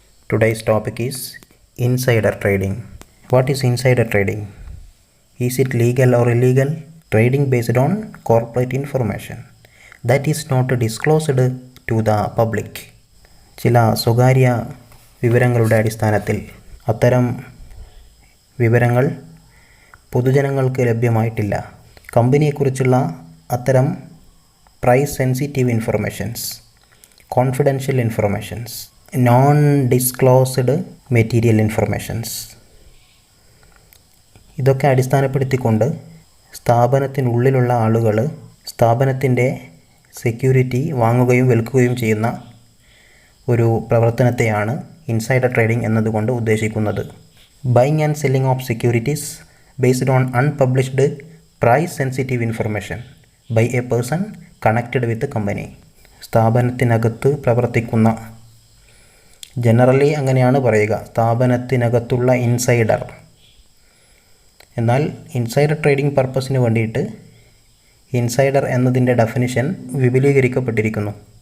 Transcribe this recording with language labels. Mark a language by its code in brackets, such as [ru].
[en] Today's topic is insider trading. What is insider trading? Is it legal or illegal? Trading based on corporate information that is not disclosed to the public. [ml] ചില സ്വകാര്യ വിവരങ്ങളുടെ അടിസ്ഥാനത്തിൽ അത്തരം വിവരങ്ങൾ പൊതുജനങ്ങൾക്ക് ലഭ്യമായിട്ടില്ല. കമ്പനിയെക്കുറിച്ചുള്ള അത്തരം price sensitive informations, confidential informations, non disclosed material informations, ഇതൊക്കെ അടിസ്ഥാനപ്പെടുത്തിക്കൊണ്ട് സ്ഥാപനത്തിനുള്ളിലുള്ള ആളുകൾ സ്ഥാപനത്തിൻ്റെ സെക്യൂരിറ്റി വാങ്ങുകയും വിൽക്കുകയും ചെയ്യുന്ന ഒരു പ്രവർത്തനത്തെയാണ് ഇൻസൈഡർ ട്രേഡിംഗ് എന്നതുകൊണ്ട് ഉദ്ദേശിക്കുന്നത്. [en] Buying and selling of securities based on unpublished price sensitive information by a person connected with the company. [ml] സ്ഥാപനത്തിനകത്ത് പ്രവർത്തിക്കുന്ന, ജനറലി അങ്ങനെയാണ് പറയുക, സ്ഥാപനത്തിനകത്തുള്ള ഇൻസൈഡർ. എന്നാൽ ഇൻസൈഡർ ട്രേഡിംഗ് പർപ്പസിന് വേണ്ടിയിട്ട് ഇൻസൈഡർ എന്നതിൻ്റെ ഡെഫിനിഷൻ വിപുലീകരിക്കപ്പെട്ടിരിക്കുന്നു.